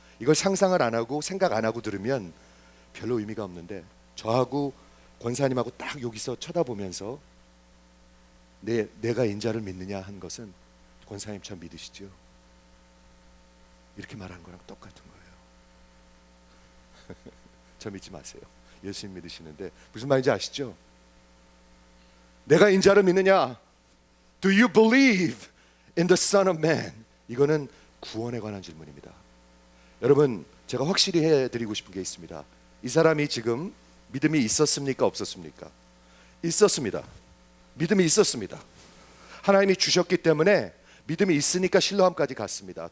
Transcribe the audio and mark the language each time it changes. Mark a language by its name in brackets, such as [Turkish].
[Korean] 이걸 상상을 안 하고 생각 안 하고 들으면 별로 의미가 없는데, 저하고 권사님하고 딱 여기서 쳐다보면서 내가 인자를 믿느냐 한 것은 권사님처럼 믿으시죠? 이렇게 말한 거랑 똑같은 거예요. 저 믿지 마세요. 예수님 믿으시는데 무슨 말인지 아시죠? 내가 인자를 믿느냐? [English] Do you believe in the Son of Man? [Korean] 이거는 구원에 관한 질문입니다. 여러분, 제가 확실히 해드리고 싶은 게 있습니다. 이 사람이 지금 믿음이 있었습니까? 없었습니까? 있었습니다. 믿음이 있었습니다. 하나님이 주셨기 때문에 믿음이 있으니까 실로암까지 갔습니다.